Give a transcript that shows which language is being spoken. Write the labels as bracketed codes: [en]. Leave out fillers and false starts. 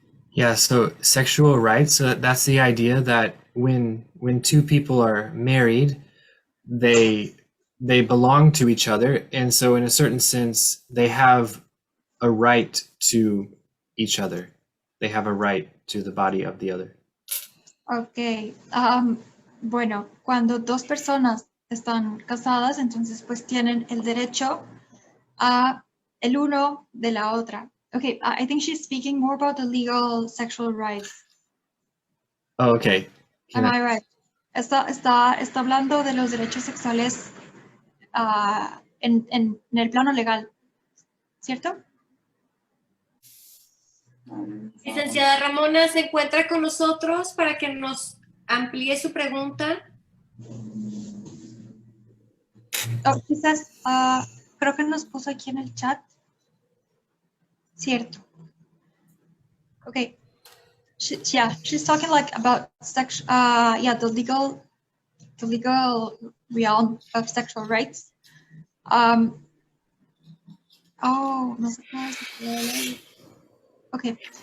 [en] Yeah, so sexual rights, that's the idea that when two people are married, they belong to each other, and so in a certain sense they have a right to each other. They have a right to the body of the other. [es] Ok, bueno, cuando dos personas están casadas, entonces pues tienen el derecho a el uno de la otra. [en] Okay, I think she's speaking more about the legal sexual rights. Oh, okay. Am I right? [es] Está hablando de los derechos sexuales en el plano legal, ¿cierto? Licenciada Ramona, ¿se encuentra con nosotros para que nos amplíe su pregunta? Oh, quizás, creo que nos puso aquí en el chat. Cierto. Okay. [en] She's talking like about the legal realm of sexual rights. [es] Oh, no sé cómo es. Okay.